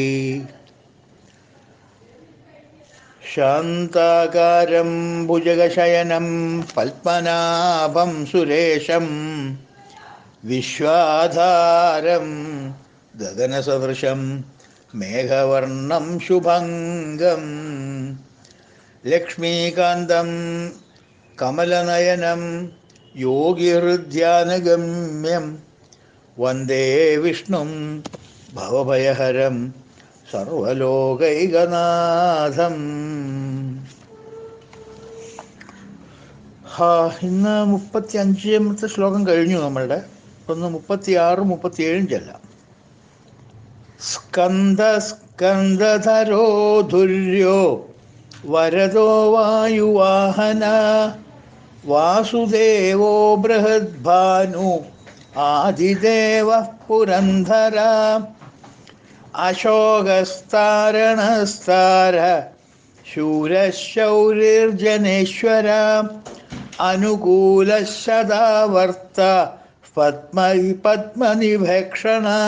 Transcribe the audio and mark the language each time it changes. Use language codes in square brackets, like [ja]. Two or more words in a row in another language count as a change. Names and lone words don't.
[sa] शान्ताकारं भुजगशयनं पद्मनाभं सुरेशं विश्वाधारं गगनसदृशं मेघवर्णं शुभङ्गं लक्ष्मीकान्तं कमलनयनं योगिहृद्यानगम्यं वन्दे विष्णुं भवभयहरं സർവലോകൈകനാഥം. [ml] ഇന്ന് 35ാമത്തെ ശ്ലോകം കഴിഞ്ഞു. നമ്മളുടെ ഒന്ന് 36 37 ചെല്ലാം. [sa] स्कन्दधरो धुर्यो वरदो वायुवाहन वासुदेवो बृहद्भानु आदिदेवः पुरन्धर अशोकस्तारणस्तार शूरशौरिर्जनेश्वर अनुकूलशतावर्त पत्मनिभक्षण.